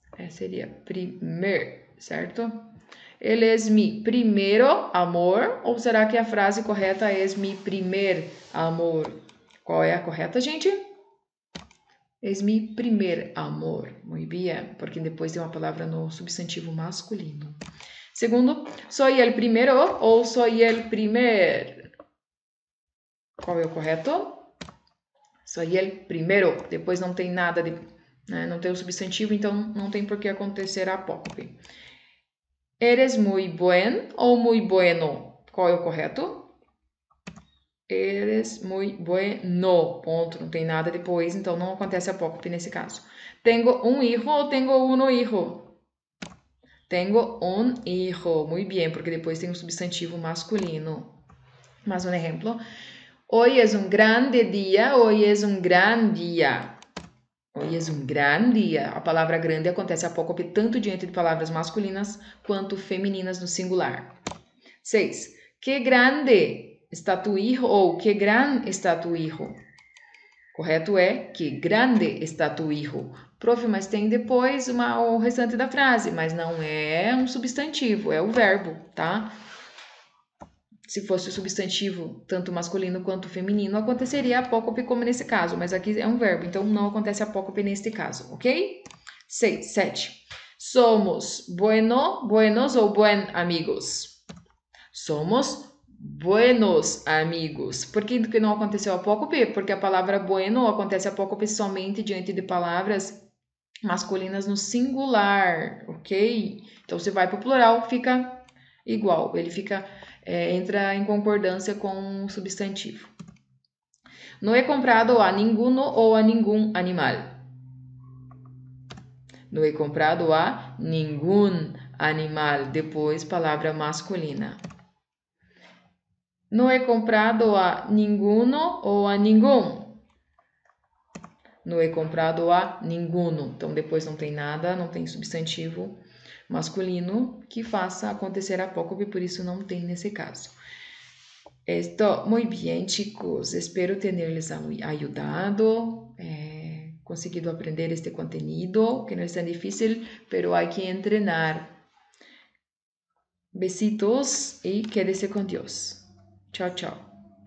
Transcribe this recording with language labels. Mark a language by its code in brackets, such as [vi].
[pt] Seria primeiro, certo? Ele é mi primeiro amor, ou será que a frase correta é mi primer amor? Qual é a correta, gente? É mi primer amor. Muito bem, porque depois tem uma palavra no substantivo masculino. [es] Segundo, soy el primero ou soy el primer? [pt] Qual é o correto? Soy el primero. Depois não tem nada de... não tem o substantivo, então não tem por que acontecer a apócope. [es] Eres muy buen ou muy bueno? [pt] Qual é o correto? Eres muy bueno. Ponto. Não tem nada depois, então não acontece apócope nesse caso. [es] Tengo un hijo ou tengo uno hijo? Tengo un hijo. [pt] Muito bem, porque depois tem um substantivo masculino. [es] Mais um exemplo. Hoy es un grande dia. Hoy es un gran dia. Hoy es un gran dia. [pt] A palavra grande acontece apócope tanto diante de palavras masculinas quanto femininas no singular. 6. [es] Que grande está tu hijo ou que gran está tu hijo? Correto é que grande está tu hijo. [pt] Prof, mas tem depois o restante da frase, mas não é um substantivo, é o verbo, tá? se fosse o substantivo, tanto masculino quanto feminino, aconteceria apócope como nesse caso, mas aqui é um verbo, então não acontece apócope neste caso, ok? 6, 7. [es] Somos buenos ou buen amigos? [pt] Somos buenos amigos. Por que não aconteceu apócope? Porque a palavra bueno acontece apócope somente diante de palavras masculinas no singular, ok? Então, se vai para o plural, fica igual, ele entra em concordância com o substantivo. [es] No he comprado a ninguno ou a ningún animal. No he comprado a ningún animal, depois palavra masculina. No he comprado a ninguno ou a ningún. No he comprado a ninguno. [pt] Então, depois não tem nada, não tem substantivo masculino que faça acontecer apócope, por isso não tem nesse caso. [es] Esto, muy bien, chicos. Espero tenerles ayudado, conseguido aprender este contenido, que no es tan difícil, pero hay que entrenar. Besitos y quédese con Dios. Chao, chao.